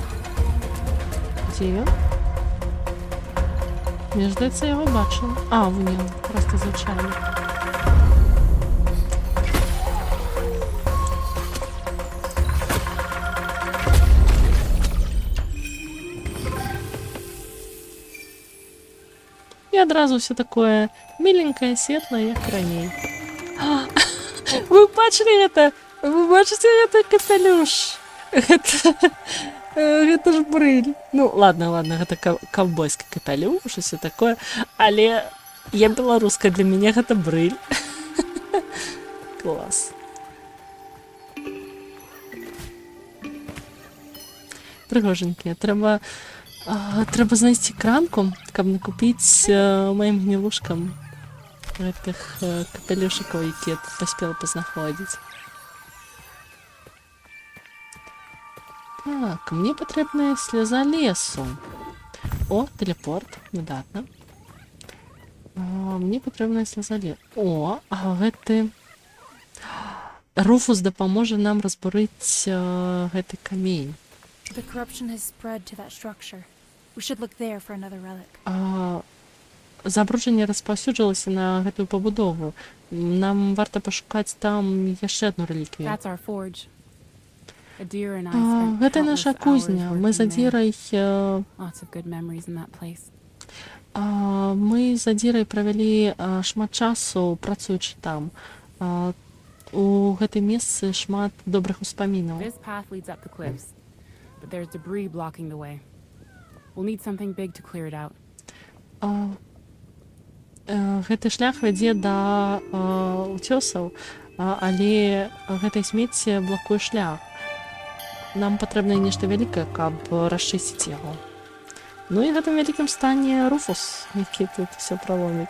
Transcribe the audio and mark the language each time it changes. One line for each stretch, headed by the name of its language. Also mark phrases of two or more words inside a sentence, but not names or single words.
Ukrainian: Де він? Мені здається, я його бачила. А, в ньому, просто звичайно.
Russian: И одразу все такое миленькое, светлое, как ранее. Вы бачили это? Вы бачите это, капелюш? Это ж бриль. Ну, ладно, это ковбойский капелюш и все такое. Але я белорусская, для меня это бриль. Класс.
Belarusian: Пригоженькі,
Ukrainian: треба знайти кранку,
Belarusian: каб накупіць моим гнилушкам гэтых капелюшикаў, які я тут паспела пазнаходзіць. Так, мне патрэбная слеза лесу. О, телепорт, выдатна. Мне патрэбная слеза лесу. О, а гэты... Руфус дапаможа нам разбурыць гэты камень.
English: The corruption has spread to that structure. We should look there for another relic.
Belarusian: Забруджанне распаўсюджвалася на гэтую пабудову. Нам варта пашукаць там яшчэ адну рэліквію.
English: That's our forge. Adira and I spent
Belarusian: Гэта
English: countless
Belarusian: наша
English: hours
Belarusian: кузня. Мы з
English: working there.
Belarusian: Адзірай
English: Lots of good memories in that place.
Belarusian: мы з Адзірай правялі шмат часу працуючы там. У гэтым месцы шмат добрых успамінаў.
English: This path leads up the cliffs, but there's debris blocking the way. We'll need something big to clear it out.
Belarusian: Гэты шлях вядзе да уцёсаў, але гэтай смецце блакуе шлях. Нам патрэбна нешта вялікае, каб расчысціць яго. Ну і гэтым вялікім стане Руфус, які тут все праломіць.